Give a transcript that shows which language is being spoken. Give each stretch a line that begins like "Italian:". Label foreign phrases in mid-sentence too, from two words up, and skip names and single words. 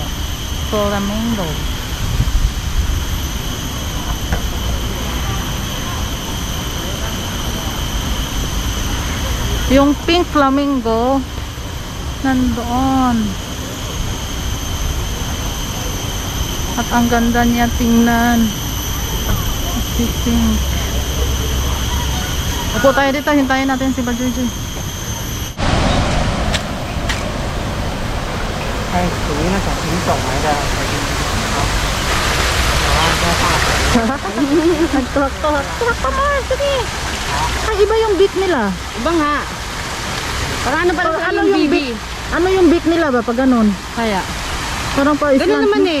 Filipino: Flamingo. Yung pink flamingo nandoon. At ang ganda niya tingnan. Si pink. Upo tayo dito, hintayin natin si Bajuju. Ay,
Chinese: 属于那种品种来的。
Filipino: Nagtuhak-tuhak. Tuhak pa more, sige. Ay, iba yung beak nila. Iba nga. Parang ano pala Ano yung yung BB. beak? Ano yung beak nila ba pag ganun? Kaya. Parang pa Ganun naman eh.